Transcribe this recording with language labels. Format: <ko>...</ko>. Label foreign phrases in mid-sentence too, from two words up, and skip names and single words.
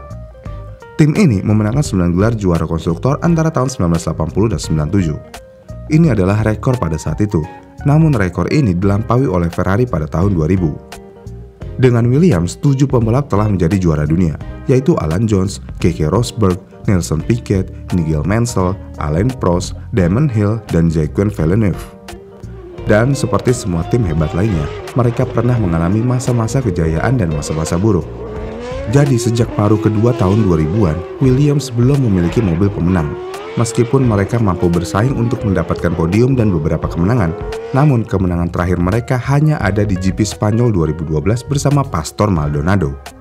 <id>Tim ini memenangkan 9 gelar juara konstruktor antara tahun 1980 dan 97. Ini adalah rekor pada saat itu, namun rekor ini dilampaui oleh Ferrari pada tahun 2000. Dengan Williams, 7 pembalap telah menjadi juara dunia, yaitu Alan Jones, Keke Rosberg, Nelson Piquet, Nigel Mansell, Alain Prost, Damon Hill, dan Jacques Villeneuve. Dan seperti semua tim hebat lainnya, mereka pernah mengalami masa-masa kejayaan dan masa-masa buruk. Jadi sejak paruh kedua tahun 2000-an, Williams belum memiliki mobil pemenang. Meskipun mereka mampu bersaing untuk mendapatkan podium dan beberapa kemenangan, namun kemenangan terakhir mereka hanya ada di GP Spanyol 2012 bersama Pastor Maldonado.</id>